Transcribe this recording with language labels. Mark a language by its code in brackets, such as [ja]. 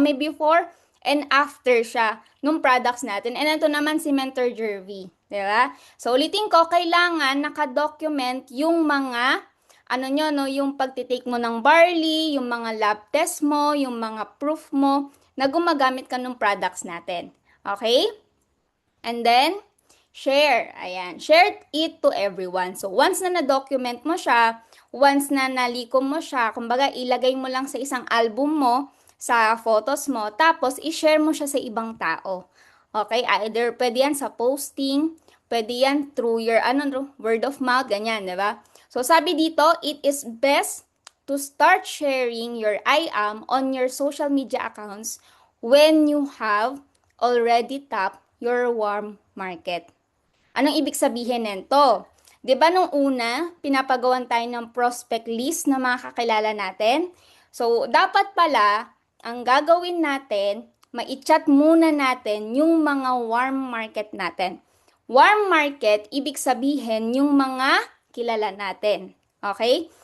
[tl] May [en] before and after [tl] siya nung products natin. And ito naman si Mentor Jervy. Di ba? So, ulitin ko, kailangan nakadocument yung mga ano nyo, no, yung pagtitake mo ng barley, yung mga lab test mo, yung mga proof mo na gumagamit ka ng products natin. [en] Okay? And then, share. Ayan. Share it to everyone. [tl] So, once na na-document mo siya, once na nalikom mo siya, kumbaga ilagay mo lang sa isang album mo, sa photos mo, tapos i-share mo siya sa ibang tao. Okay? Either pwede yan sa posting, pwede yan [en] through your word of mouth, [tl] ganyan, di ba? So, sabi dito, [en] it is best to start sharing your IAM on your social media accounts when you have already tapped your warm market. [tl] Anong ibig sabihin nito? 'Di ba nung una, pinapagawan tayo ng prospect list ng mga kakilala natin? So, dapat pala, ang gagawin natin, mai-chat muna natin yung mga warm market natin. Warm market, ibig sabihin yung mga kilala natin. Okay?